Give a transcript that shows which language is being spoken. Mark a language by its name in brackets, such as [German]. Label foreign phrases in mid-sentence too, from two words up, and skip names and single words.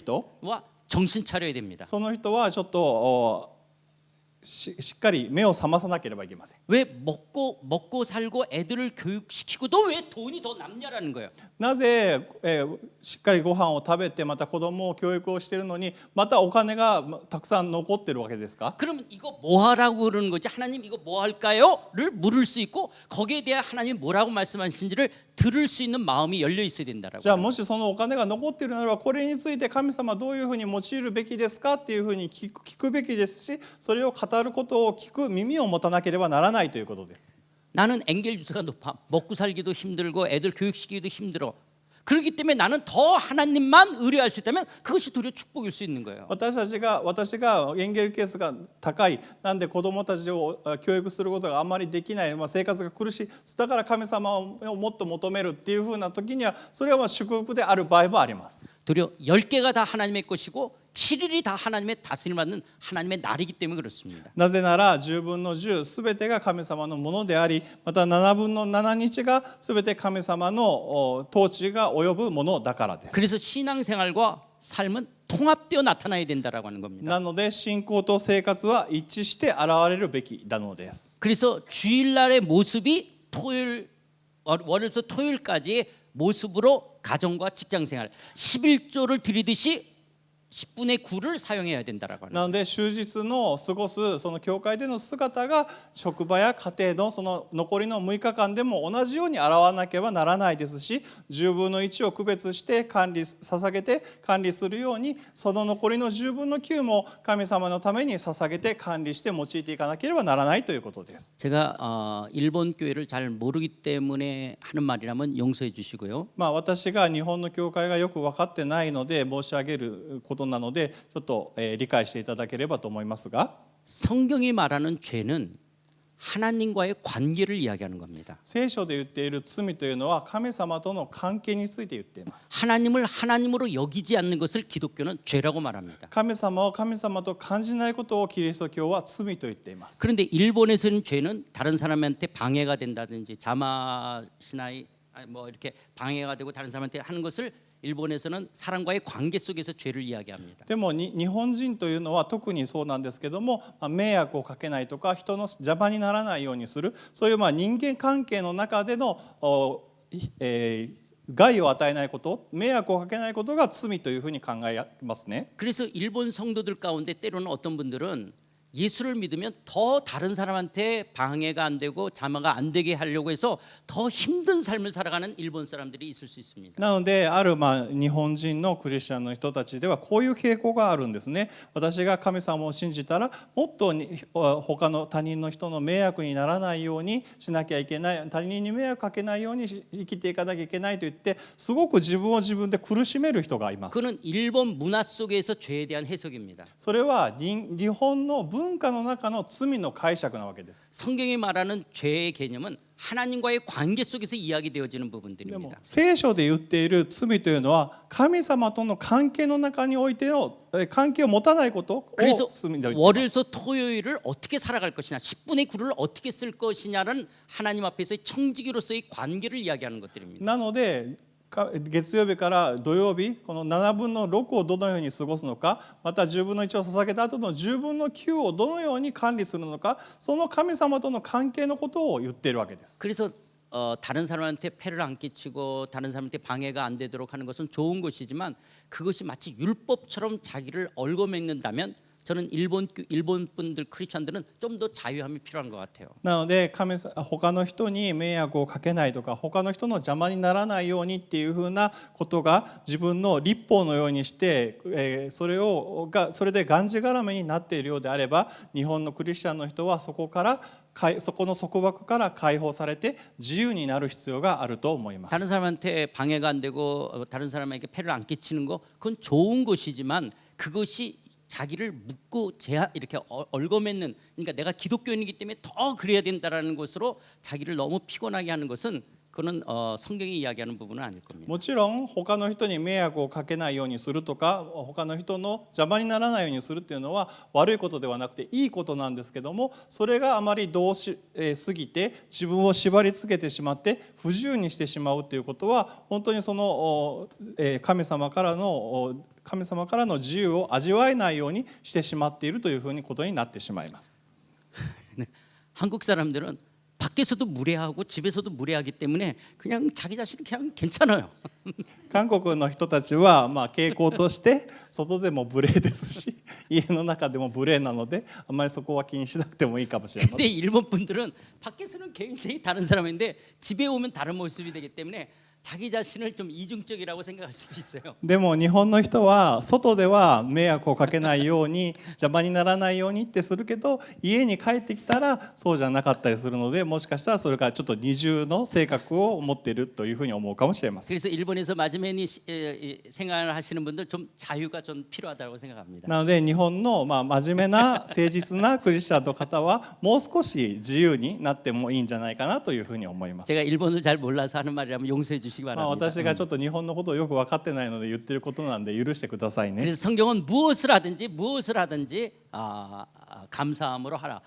[Korean] 지수와 정신 차려야 됩니다. [Japanese] その人はちょっとしっかり目を覚まさなければいけません。 [Korean] 왜 먹고 살고 애들을 교육시키고 너 왜 돈이 더 남냐라는 거예요. [Japanese] なぜ、しっかりご飯を食べてまた子供を教育をしているのにまたお金がたくさん残ってるわけですか？ [Korean] 그러면 이거 뭐 하라고 그러는 거지? 하나님 이거 뭐 할까요?를 물을 수 있고 거기에 대해 하나님이 뭐라고 말씀하신지를 들을 수 있는 마음이 열려 있어야 된다라고. [Japanese] じゃあもしそのお金が残っているならばこれについて神様はどういうふうに用いるべきですかっていうふうに聞くべきですし、それを語ることを聞く耳を持たなければならないということです。 [Korean] 나는 엔겔 주사가 높아. 먹고 살기도 힘들고 애들 교육시키기도 힘들어. 그렇기 때문에 나는 더 하나님만 의뢰할 수 있다면 그것이 도리어 축복일 수 있는 거예요. [Japanese] 私がエンゲル係数が高い、なんで子どもたちを教育することがあんまりできない、生活が苦しい、だから神様をもっと求めるっていうふうな時にはそれは祝福である場合もあります。 [Korean] 도리어 10개가 다 하나님의 것이고 7일이 다 하나님의 다스림을 받는 하나님의 날이기 때문에 그렇습니다. [Japanese] なぜなら10分の10すべてが神様のものであり、また7分の7日がすべて神様の統治が及ぶものだからです。 [Korean] 그래서 신앙생활과 삶은 통합되어 나타나야 된다라고 하는 겁니다. [Japanese] なので信仰と生活は一致して現れるべきなのです。 [Korean] 그래서 주일날의 모습이 월요일부터 토요일까지의 모습으로 가정과 직장생활 11조를 드리듯이 10분의 9를 사용해야 된다라고 하는. [Japanese] なので終日の過ごすその教会での姿が職場や家庭のその残りの6日間でも同じように現わなければならないですし、10分の1を区別して捧げて管理するように、その残りの10分の9も神様のために捧げて管理して用いていかなければならないということです。 [Korean] 제가 일본 교회를 잘 모르기 때문에 하는 말이라면 용서해 주시고요. [Japanese] 私が日本の教会がよく分かってないので申し上げることなのでちょっと理解していただければと思いますが、 [Korean] 성경이 말하는 죄는 하나님과의 관계를 이야기하는 겁니다. [Japanese] 聖書で言っている罪というのは神様との関係について言っています。 [Korean] 하나님을 하나님으로 여기지 않는 것을 기독교는 죄라고 말합니다. [Japanese] 神様を神様と感じないことをキリスト教は罪と言っています。 [Korean] 그런데 일본에서는 죄는 다른 사람한테 방해가 된다든지 자마시나이 뭐 이렇게 방해가 되고 다른 사람한테 하는 것을 일본에서는 사람과의 관계 속에서 죄를 이야기합니다. [Japanese] でも日本人というのは特にそうなんですけども、迷惑をかけないとか人の邪魔にならないようにする、そういう人間関係の中での害を与えないこと、迷惑をかけないことが罪というふうに考えますね。 [Korean] 그래서 일본 성도들 가운데 때로는 어떤 분들은 예수를 믿으면 더 다른 사람한테 방해가 안 되고 자마가 안 되게 하려고 해서 더 힘든 삶을 살아가는 일본 사람들이 있을 수 있습니다. [Japanese] なのである日本人のクリスチャンの人たちではこういう傾向があるんですね。私が神様を信じたらもっと他の他人の人の迷惑にならないようにしなきゃいけない、他人に迷惑かけないように生きていかなきゃいけないと言ってすごく自分を自分で苦しめる人がいます。 [Korean] 그는 일본 문화 속에서 죄에 대한 해석입니다. [Japanese] それは日本の文化の中の罪の解釈なわけです。 [Korean] 성경이 말하는 죄의 개념은 하나님과의 관계 속에서 이야기되어지는 [Japanese] でも [Korean] 부분들입니다. [Japanese] 聖書で言っている罪というのは神様との関係の中においての関係を持たないことを [Korean] 그래서 [Japanese] 罪で言っています。 [Korean] 월요일부터 토요일을 어떻게 살아갈 것이냐 10분의 9를 어떻게 쓸 것이냐는 하나님 앞에서의 청지기로서의 관계를 이야기하는 것들입니다. [Japanese] なので月曜日から土曜日この7分の6をどのように過ごすのか、また10分の1を捧げた後の10分の9をどのように管理するのか、その神様との関係のことを言っているわけです。 [Korean] 그래서 다른 사람한테 폐를 안 끼치고 다른 사람한테 방해가 안 되도록 하는 것은 좋은 것이지만 그것이 마치 율법처럼 자기를 얽어매는다면 저는 일본 분들 크리스천들은 좀 더 자유함이 필요한 것 같아요. [Japanese] なので他の人に迷惑をかけないとか他の人の邪魔にならないようにっていうふうなことが自分の立法のようにして、それでがんじがらめになっているようであれば、日本のクリスチャンの人はそこの束縛から解放されて自由になる必要があると思います。 [Korean] 다른 사람한테 방해가 안 되고 다른 사람에게 폐를 안 끼치는 거 그건 좋은 것이지만 그것이 자기를 묶고 이렇게 얽어맺는, 그러니까 내가 기독교인이기 때문에 더 그래야 된다라는 것으로 자기를 너무 피곤하게 하는 것은 그는 성경이 이야기하는 부분은 아닐 겁니다. [Japanese] もちろん他の人に迷惑をかけないようにするとか他の人の邪魔にならないようにするっていうのは悪いことではなくていいことなんですけども、それがあまり過ぎて自分を縛り付けてしまって不自由にしてしまうということは本当にその神様からの自由を味わえないようにしてしまっているというふうにことになってしまいます。 [Korean] 한국 사람들은 밖에서도 무례하고 집에서도 무례하기 때문에 그냥 자기 자신은 그냥 괜찮아요. [Japanese] 韓国の人たちはまあ傾向として外でも無礼ですし家の中でも無礼なのであまりそこは気にしなくてもいいかもしれません [Korean] 근데 일본 분들은 밖에서는 굉장히 다른 사람인데 집에 오면 다른 모습이 되기 때문에 자기 자신을 좀 이중적이라고 생각할 수도 있어요. [Japanese] でも日本の人は外では迷惑をかけないように邪魔にならないようにってするけど家に帰ってきたらそうじゃなかったりするのでもしかしたらそれがちょっと二重の性格を持っているというふうに思うかもしれません [Korean] 그래서 일본에서 마지막에 생활을 하시는 분들 좀 자유가 좀 필요하다고 생각합니다. [Japanese] なので日本のまあ真面目な誠実なクリスチャンの方はもう少し自由になってもいいんじゃないかなというふうに思います [Korean] 제가 일본을 잘 몰라서 하는 말이라면 용서해 주시기 [Japanese] まあ [Korean] 바랍니다. [Japanese] 私がちょっと日本のことをよく分かってないので言ってることなんで許してくださいね [Korean] 그래서 성경은 무엇을 하든지 감사함으로 하라.